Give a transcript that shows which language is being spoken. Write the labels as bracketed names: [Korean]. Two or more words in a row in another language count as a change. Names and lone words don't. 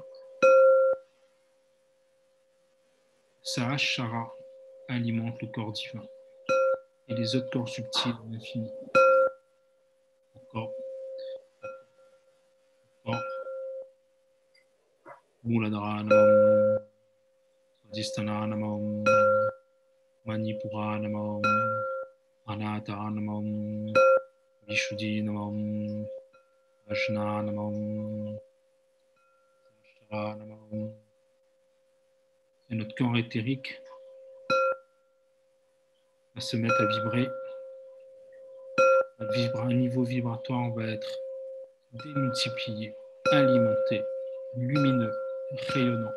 [French] Sahasrara alimente le corps divin et les autres corps subtils de l'infini. Encore. [Sanskrit] मूलाधार नमः स्वाधिष्ठान नमः मणिपूर नमः अनाहत नमः विशुद्धि नमः आज्ञा नमः सहस्रार नमः. [French] Et notre corps éthérique va se mettre à vibrer. Un niveau vibratoire va être démultiplié, alimenté, lumineux, rayonnant.